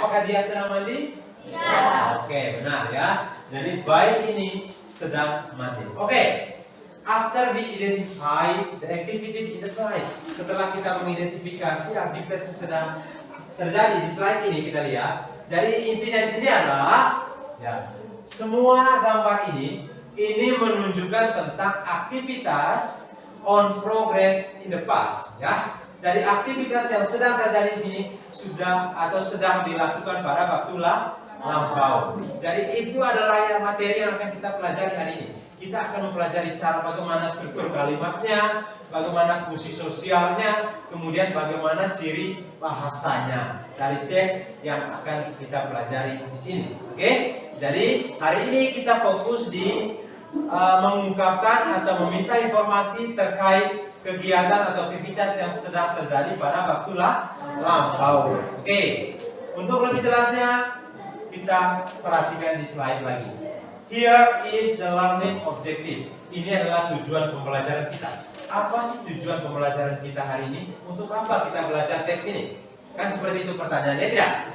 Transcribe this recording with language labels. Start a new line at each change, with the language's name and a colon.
Indonesian: Apakah dia sedang mandi?
English: Yes.
Indonesian: Oke, benar ya. Jadi bayi ini sedang mandi. Oke.
English: After we identify the activities in the slide.
Indonesian: Setelah kita mengidentifikasi aktivitas yang sedang terjadi di slide ini, kita lihat. Jadi intinya di sini adalah ya, semua gambar ini menunjukkan tentang aktivitas
English: on progress in the past,
Indonesian: ya. Jadi aktivitas yang sedang terjadi di sini sudah atau sedang dilakukan pada waktu lampau. Jadi itu adalah yang materi yang akan kita pelajari hari ini. Kita akan mempelajari cara bagaimana struktur kalimatnya, bagaimana fungsi sosialnya, kemudian bagaimana ciri bahasanya dari teks yang akan kita pelajari di sini. Oke? Jadi hari ini kita fokus di mengungkapkan atau meminta informasi terkait kegiatan atau aktivitas yang sedang terjadi pada waktu lampau. Oke. Untuk lebih jelasnya kita perhatikan di slide lagi.
English: Here is the learning objective.
Indonesian: Ini adalah tujuan pembelajaran kita. Apa sih tujuan pembelajaran kita hari ini? Untuk apa kita belajar teks ini? Kan seperti itu pertanyaannya, tidak?